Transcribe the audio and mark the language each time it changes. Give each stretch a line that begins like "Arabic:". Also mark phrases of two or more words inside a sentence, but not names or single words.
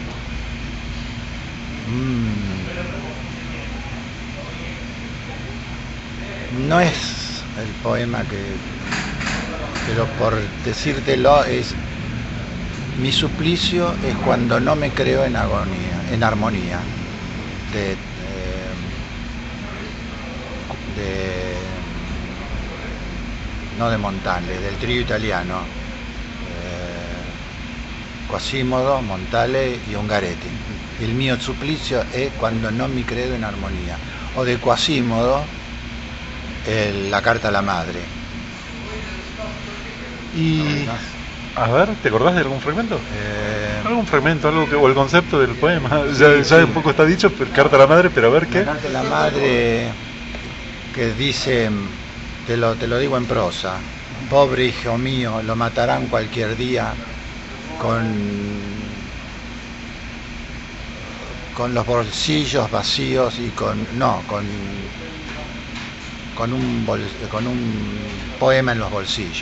Spanish: No es el poema pero por decírtelo, es: mi suplicio es cuando no me creo en armonía, no de Montale, del trío italiano, Quasimodo, Montale y Ungaretti.
Italian: Il mio supplicio è quando non mi credo in armonia.
Spanish: O de Quasimodo, la carta a la madre. Y a ver, ¿te acordás de algún fragmento? Algún fragmento, algo que, o el concepto del poema. Ya un poco está dicho, pero carta a la madre, pero a ver qué. La carta a la madre que dice, te lo digo en prosa: pobre hijo mío, lo matarán cualquier día con los bolsillos vacíos y con un poema en el bolsillo.